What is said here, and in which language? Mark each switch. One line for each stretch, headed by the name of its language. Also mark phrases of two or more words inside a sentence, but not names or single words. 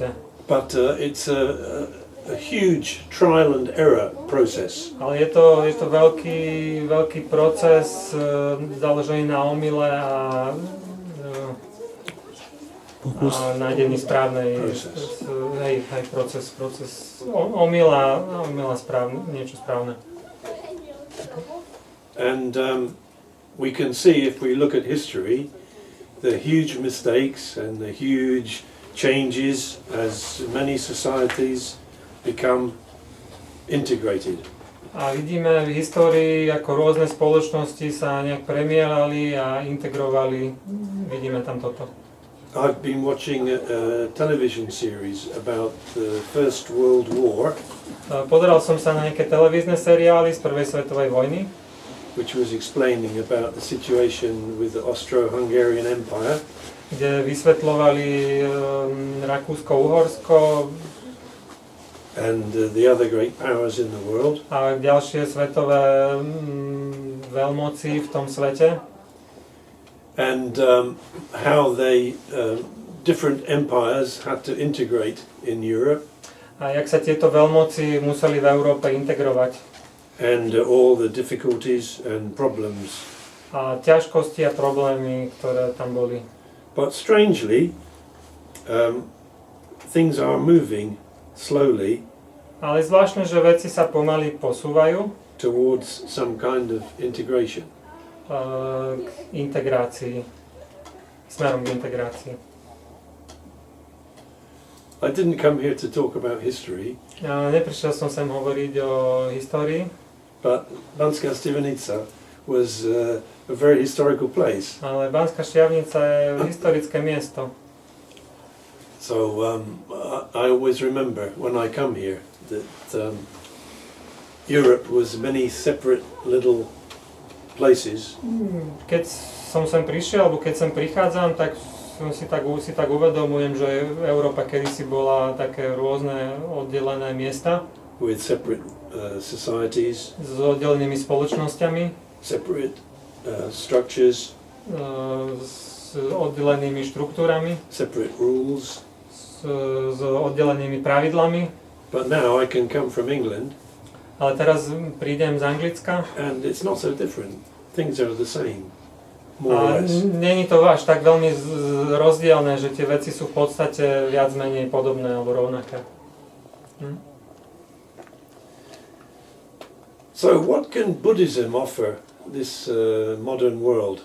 English: But it's a huge trial and error process.
Slovak: Ale je to veľký proces založený na omyle a nájdení správnej proces omyla niečo správne.
English: And we can see, if we look at history, the huge mistakes and the huge changes as many societies become integrated.
Slovak: A vidíme v histórii, ako rôzne spoločnosti sa nejak premielali a integrovali. Vidíme tam toto.
English: I've been watching a television series about the First World War,
Slovak: Pozeral som sa na nejaké televízne seriály z Prvej svetovej vojny,
English: which was explaining about the situation with the Austro-Hungarian Empire,
Slovak: kde vysvetľovali Rakúsko-Uhorsko
English: and the other great powers in the world.
Slovak: a ďalšie svetové veľmoci v tom svete.
English: And how they, different empires had to integrate in Europe,
Slovak: A jak sa tieto veľmoci museli v Európe integrovať.
English: and all the difficulties and problems.
Slovak: A ťažkosti a problémy, ktoré tam boli.
English: But strangely, things are moving slowly
Slovak: Ale zvláštne, že veci sa pomaly posúvajú
English: towards some kind of integration.
Slovak: k integrácii, smerom k integrácii.
English: I didn't come here to talk about history,
Slovak: Neprišiel som sem hovoriť o histórii,
English: but Banská Štiavnica was a very historical place.
Slovak: ale Banská Štiavnica je historické miesto.
English: So I always remember when I come here that Europe was many separate little places.
Slovak: Keď som sem prišiel, alebo keď sem prichádzam, tak si tak uvedomujem, že Európa kedysi bola také rôzne oddelené miesta
English: With separate societies,
Slovak: s oddelenými spoločnosťami,
English: separate structures,
Slovak: s oddelenými štruktúrami,
English: separate rules.
Slovak: s oddelenými pravidlami.
English: But now I can come from England
Slovak: Ale teraz prídem z Anglicka
English: and it's not so different. Things are the same, more
Slovak: a
English: or less.
Slovak: není to až tak veľmi rozdielne, že tie veci sú v podstate viac menej podobné alebo rovnaké.
English: So what can Buddhism offer this modern world?